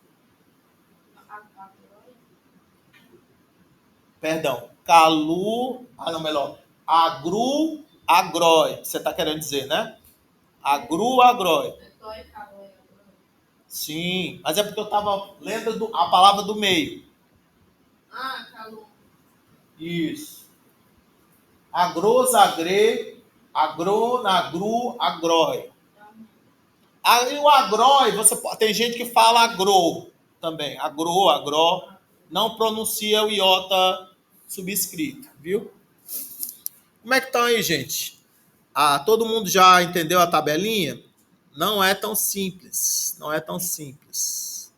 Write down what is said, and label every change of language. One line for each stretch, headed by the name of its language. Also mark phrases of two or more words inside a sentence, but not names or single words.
Portuguese: Perdão, calu, melhor,
Greek: ἀγροῦ, ἀγρῷ,
Portuguese: você está querendo dizer, né?
Greek: ἀγροῦ, ἀγρῷ.
Portuguese: Sim, mas é porque eu estava lendo a palavra do meio. Calu. Isso.
Greek: ἀγρός, ἀγρέ, ἀγρόν, ἀγροῦ, ἀγρῷ.
Portuguese: Aí o agró, tem gente que fala agro também. Agro, não pronuncia o iota subscrito, viu? Como é que estão aí, gente? Todo mundo já entendeu a tabelinha? Não é tão simples, não é tão simples.